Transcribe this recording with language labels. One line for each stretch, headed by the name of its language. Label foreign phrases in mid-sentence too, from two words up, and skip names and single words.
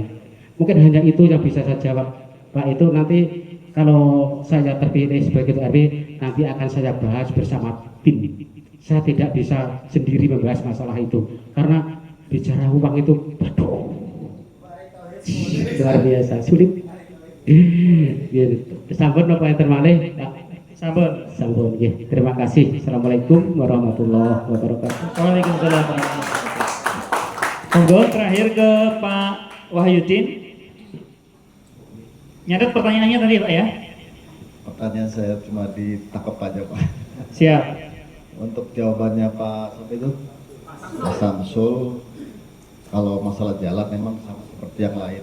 Indonesian: Mungkin hanya itu yang bisa saya jawab Pak. Itu nanti kalau saya terpilih sebagai RW nanti akan saya bahas bersama tim. Saya tidak bisa sendiri membahas masalah itu karena bicara uang itu aduh, luar biasa sulit.
Javanese: Sampun napa enten malih Pak? Sampun nggih.
Indonesian: Terima kasih.
Arabic: السلام عليكم ورحمة الله وبركاته. وعليكم السلام ورحمة الله وبركاته.
Indonesian: Monggo terakhir ke Pak Wahyudin. Nyatet pertanyaannya tadi Pak ya? Pertanyaan saya cuma ditangkap aja Pak. Siap. Untuk jawabannya Pak siapa itu? Pak Samsul, kalau masalah jalan memang sama seperti yang lain.